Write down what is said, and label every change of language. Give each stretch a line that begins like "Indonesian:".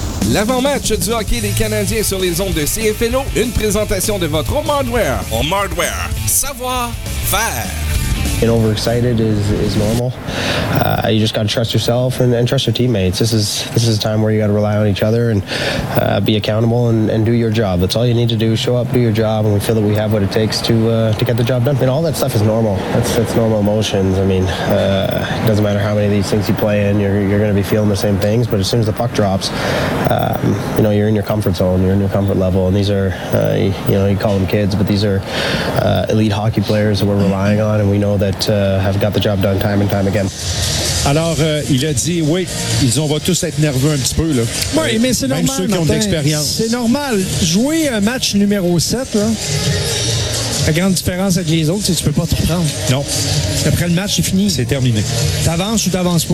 French: L'avant-match du hockey des Canadiens sur les ondes de CFLO, une présentation de votre Home Hardware. Home Hardware, savoir faire.
English: Get overexcited is normal. You just got to trust yourself and trust your teammates. This is a time where you got to rely on each other and be accountable and do your job. That's all you need to do. Show up, do your job, and we feel that we have what it takes to get the job done. I mean, all that stuff is normal. That's normal emotions. I mean, it doesn't matter how many of these things you play in, you're going to be feeling the same things. But as soon as the puck drops, you know, you're in your comfort zone, you're in your comfort level. And these are, you call them kids, but these are elite hockey players that we're relying on, and we know that have got the job done time and time again.
French: Alors, il a dit, oui, on va tous être nerveux un petit peu. Là. Oui, mais c'est normal. Même ceux qui ont de l'expérience. C'est normal. Jouer un match numéro 7, là, la grande différence avec les autres, c'est que tu peux pas te reprendre. Non. Après le match, c'est fini. C'est terminé. Tu avances ou tu n'avances pas.